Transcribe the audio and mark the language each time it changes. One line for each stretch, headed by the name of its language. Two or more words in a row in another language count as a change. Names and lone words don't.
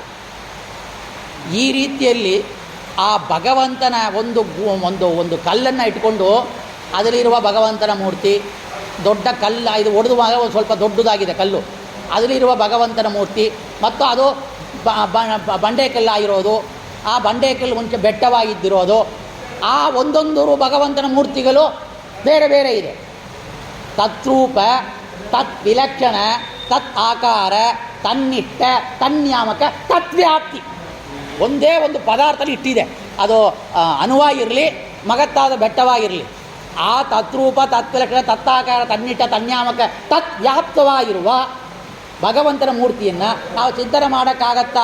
Kannada: ಈ ರೀತಿಯಲ್ಲಿ ಆ ಭಗವಂತನ ಒಂದು ಕಲ್ಲನ್ನು ಇಟ್ಕೊಂಡು ಅದರಲ್ಲಿರುವ ಭಗವಂತನ ಮೂರ್ತಿ, ದೊಡ್ಡ ಕಲ್ಲು, ಇದು ಒಡೆದುವಾಗ ಒಂದು ಸ್ವಲ್ಪ ದೊಡ್ಡದಾಗಿದೆ ಕಲ್ಲು, ಅದರಲ್ಲಿರುವ ಭಗವಂತನ ಮೂರ್ತಿ, ಮತ್ತು ಅದು ಬಂಡೆಕಲ್ಲಾಗಿರೋದು, ಆ ಬಂಡೆಕಲ್ಲು ಮುಂಚೆ ಬೆಟ್ಟವಾಗಿದ್ದಿರೋದು, ಆ ಒಂದೊಂದು ಭಗವಂತನ ಮೂರ್ತಿಗಳು ಬೇರೆ ಬೇರೆ ಇದೆ.
Sanskrit: ತತ್ರೂಪ, ತತ್ ವಿಲಕ್ಷಣ, ತತ್ ಆಕಾರ, ತನ್ನಿಟ್ಟ, ತನ್ಯಾಮಕ, ತತ್ವ್ಯಾಪ್ತಿ.
Kannada: ಒಂದೇ ಒಂದು ಪದಾರ್ಥದಲ್ಲಿ ಇಟ್ಟಿದೆ, ಅದು ಅಣುವಾಗಿರಲಿ, ಮಗತ್ತಾದ ಬೆಟ್ಟವಾಗಿರಲಿ, ಆ
Sanskrit: ತತ್ರೂಪ, ತತ್ವಿಲಕ್ಷಣ, ತತ್ತಾಕಾರ, ತನ್ನಿಟ್ಟ, ತನ್ಯಾಮಕ,
Kannada: ತತ್ವ್ಯಾಪ್ತವಾಗಿರುವ ಭಗವಂತನ ಮೂರ್ತಿಯನ್ನು ನಾವು ಚಿಂತನೆ ಮಾಡೋಕ್ಕಾಗತ್ತಾ?